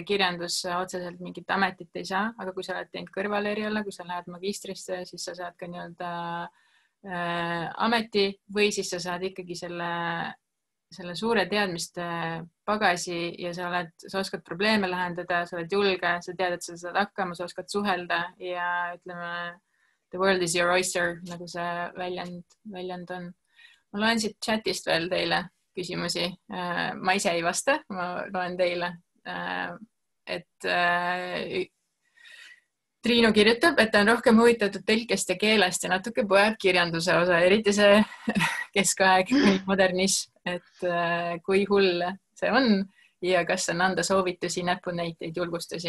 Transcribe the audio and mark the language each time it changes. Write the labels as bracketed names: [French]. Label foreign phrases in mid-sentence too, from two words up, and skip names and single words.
[Estonian] kirjandus, otseselt mingit ametit ei saa, aga kui sa oled teinud kõrvaleriala, kui sa lähed magistrisse, siis sa saad ka nii-öelda ameti või siis sa saad ikkagi selle suure teadmiste pagasi ja sa oskad probleeme lahendada, sa oled julge, sa tead, et sa saad hakkama, sa oskad suhelda ja ütleme, [English] the world is your oyster, [Estonian] nagu see väljend on. Ma loen siit chatist veel teile küsimusi. Ma ise ei vasta, ma loen teile. Et Triinu kirjutab, et ta on rohkem huvitatud tõlkest ja keelest ja natuke põeb kirjanduse osa, eriti see keskaeg modernism, et kui hull see on ja kas on anda soovitusi, näpunäiteid, julgustusi?